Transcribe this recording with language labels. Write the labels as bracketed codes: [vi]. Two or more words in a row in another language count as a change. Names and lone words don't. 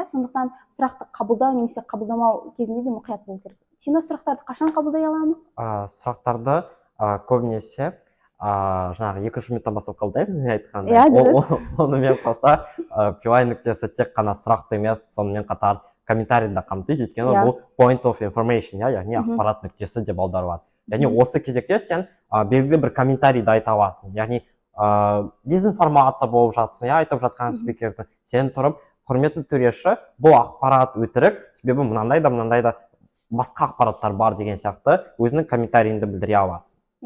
[kk] Сондықтан сұрақты қабылдау немесе қабылдамау кезінде де мұқият болу керек. Сен сұрақтарды қашан қабылдай аламыз? Сұрақтарды көбінесе жаңағы 2-ші минуттан бастап қабылдаймыз, мен айтқандай. Онымен қоса PY нүктесі тек қана сұрақты емес, сонымен қатар комментарийді қамтиды, өйткені бұл [en] point of information, [kk] яғни ақпарат нүктесі деп аударылады. Яғни осы кезекте сен белгілі бір комментарийді айта аласың, яғни дезинформация болып жатсын, айтып жатқан спикерді сен тұрып, құрметті төреші, бұл ақпарат өтірік, себебі мынандай да басқа ақпараттар бар деген сияқты өзінің комментарийінде білдіре аласың.